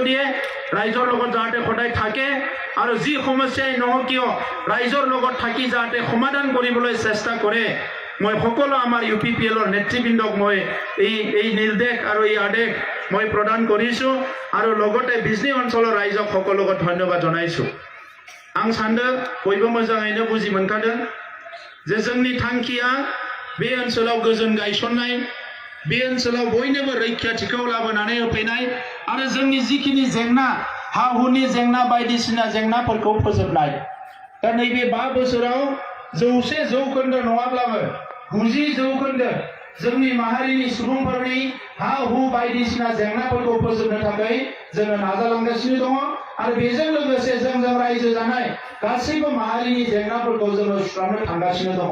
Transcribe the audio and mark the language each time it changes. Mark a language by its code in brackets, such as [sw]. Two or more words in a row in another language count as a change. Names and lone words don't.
[as] দিয়ে ৰাইজৰ লগত যাতে সদায় থাকে আৰু যি সমস্যাই নহওক কিয় ৰাইজৰ লগত থাকি যাতে সমাধান কৰিবলৈ চেষ্টা কৰে মই সকলো আমাৰ UPPLৰ নেতৃবৃন্দক মই এই নিৰ্দেশ আৰু এই আদেশ মই প্ৰদান কৰিছো আৰু লগতে বিজনী অঞ্চলৰ ৰাইজক সকলোকে ধন্যবাদ জনাইছো [brx] आं सान्दों बयबो मोजाङैनो बुजि मोनखादों जे जोंनि थांखिया बे ओनसोलाव गोजोन गायसननाय बे ओनसोलाव बयनोबो रैखाथिखौ लाबोनानै होफैनाय आरो जोंनि जिखिनि जेंना हा हुनि जेंना बायदिसिना जेंनाफोरखौ फोजोबनाय दा नैबे 5 बोसोराव 100 जौखोन्दो नङाब्लाबो 90 जौखोन्दो जोंनि माहारिनि सुबुंफोरनि हा हु बायदिसिना जेंनाफोरखौ फोजोबनो थाखाय जोङो नाजालांगासिनो दङ आरो बेजों लोगोसे जोंजों रायजो जानाय गासैबो माहारिनि जेंनाफोरखौ जोङो सुस्रांनो थांगासिनो दङ।